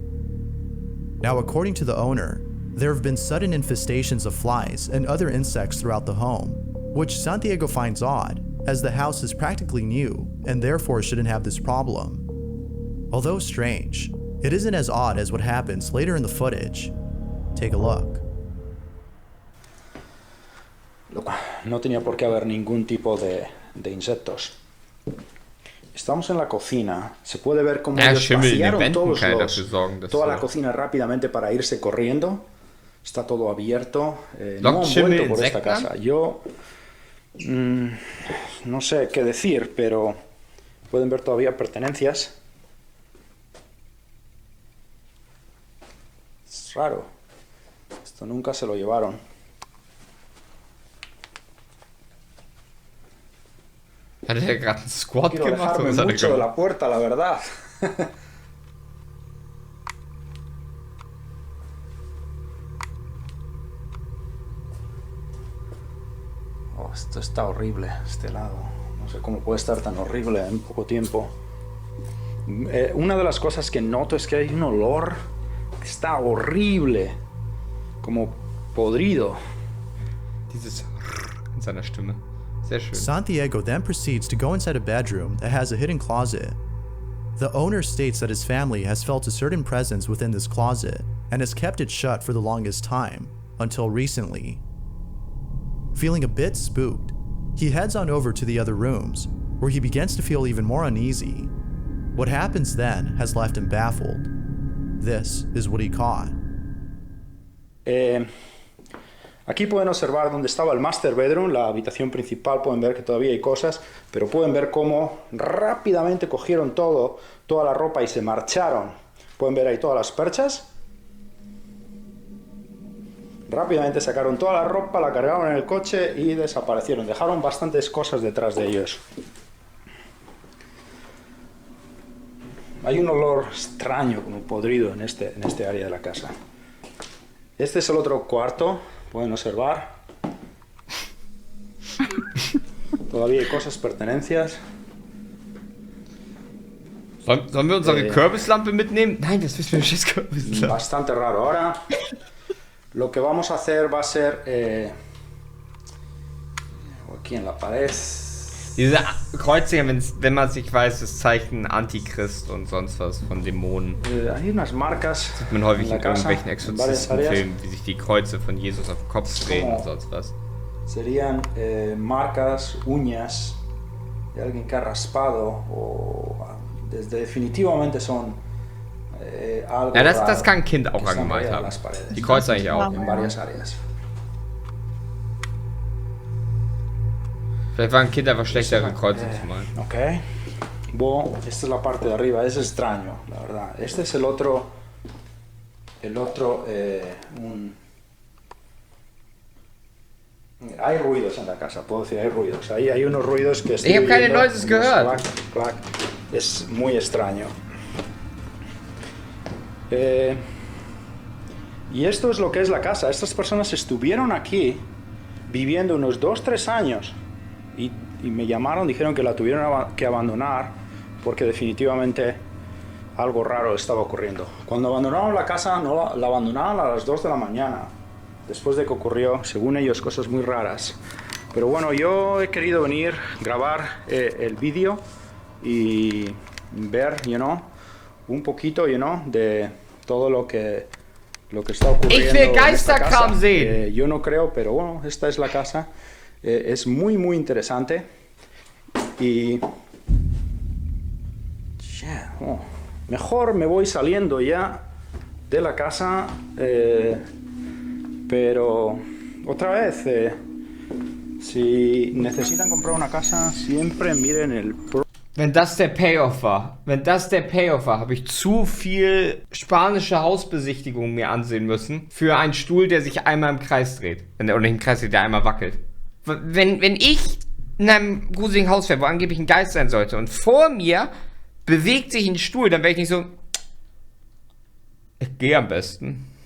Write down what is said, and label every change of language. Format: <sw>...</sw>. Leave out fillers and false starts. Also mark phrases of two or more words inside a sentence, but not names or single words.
<en>Now, according to the owner, there have been sudden infestations of flies and other insects throughout the home, which Santiago finds odd, as the house is practically new and therefore shouldn't have this problem. Although strange, it isn't as odd as what happens later in the footage. Take a look.</en> <es>No tenía por qué haber ningún tipo de insectos. Estamos en la cocina. Se puede ver cómo ellos vaciaron toda la cocina rápidamente para irse corriendo. Está todo abierto. No han vuelto por esta casa. Yo no sé qué decir, pero pueden ver todavía pertenencias. Es raro. Esto nunca se lo llevaron.</es> <de>Hat er gerade einen Squat</de> <es>Quiero</es> <de>gemacht?</de> <es>dejarme mucho de la puerta, la verdad. Oh, esto está horrible, este lado. No sé cómo puede estar tan horrible en poco tiempo. Una de las cosas que noto es que hay un olor que está horrible, como podrido.</es> <de>Dieses in seiner Stimme. Sehr schön.</de> <en>Santiago then proceeds to go inside a bedroom that has a hidden closet. The owner states that his family has felt a certain presence within this closet and has kept it shut for the longest time, until recently. Feeling a bit spooked, he heads on over to the other rooms, where he begins to feel even more uneasy. What happens then has left him baffled. This is what he caught.</en> <es>Aquí pueden observar dónde estaba el</es> <en>master bedroom,</en> <es>la habitación principal. Pueden ver que todavía hay cosas, pero pueden ver cómo rápidamente cogieron toda la ropa y se marcharon. Pueden ver ahí todas las perchas. Rápidamente sacaron toda la ropa, la cargaron en el coche y desaparecieron. Dejaron bastantes cosas detrás de ellos. Hay un olor extraño, como podrido, en este área de la casa. Este es el otro cuarto. Pueden observar. Todavía hay cosas, pertenencias.</es> <de>Sollen wir unsere Kürbislampe mitnehmen? Nein, das wissen wir nicht, Kürbislampe.</de> <es>Bastante raro. Ahora, lo que vamos a hacer va a ser... aquí en la pared...</es> <de>Diese Kreuziger, wenn man es nicht weiß, das Zeichen Antichrist und sonst was von Dämonen.</de> <es>Hay unas marcas.</es> <de>Sieht man häufig in</de> <es>casa,</es> <de>irgendwelchen Exorzistenfilmen, wie sich die Kreuze von Jesus auf den Kopf drehen und sonst was.</de> <es>Serían marcas, uñas de alguien que ha raspado o definitivamente son algo</es> <de>Ja, das</de> <es>raro</es> <de>kann ein Kind auch</de> <es>que están</es> <de>angemalt</de> <es>rayadas en</es> <de>haben.</de> <es>las paredes,</es> <de>Die Kreuze eigentlich auch.</de> <es>en varias áreas.</es> <de>Vielleicht war ein Kind einfach schlechtere Kreuze zu malen. Ok.</de> <es>Bueno, esta es la parte de arriba, es extraño, la verdad. Este es el otro, hay ruidos en la casa, puedo decir, hay ruidos. Ahí hay unos ruidos que estoy</es> <de>Ich habe keine</de> <es>oyendo,</es> <de>Noises</de> <es>unos</es> <de>gehört.</de> <es>clac, clac. Es muy extraño. Y esto es lo que es la casa. Estas personas estuvieron aquí viviendo unos 2-3 años y me llamaron, dijeron que la tuvieron que abandonar porque definitivamente algo raro estaba ocurriendo. Cuando abandonaron la casa, no la abandonaron a las 2 de la mañana, después de que ocurrió, según ellos, cosas muy raras. Pero bueno, yo he querido venir, grabar el vídeo y ver, un poquito, de todo lo que está ocurriendo.</es> <de>Ich will Geisterkram sehen.</de> <es>Yo no creo, pero bueno, esta es la casa. Es muy, muy interesante. Y mejor me voy saliendo ya de la casa, pero otra vez, si necesitan comprar una casa, siempre miren el...</es> <de>Wenn das der Payoff war, habe ich zu viel spanische Hausbesichtigung mir ansehen müssen für einen Stuhl, der sich einmal im Kreis dreht. Oder nicht im Kreis dreht, der einmal wackelt. Wenn ich in einem gruseligen Haus wäre, wo angeblich ein Geist sein sollte und vor mir bewegt sich ein Stuhl, dann wäre ich nicht so, ich gehe am besten.</de>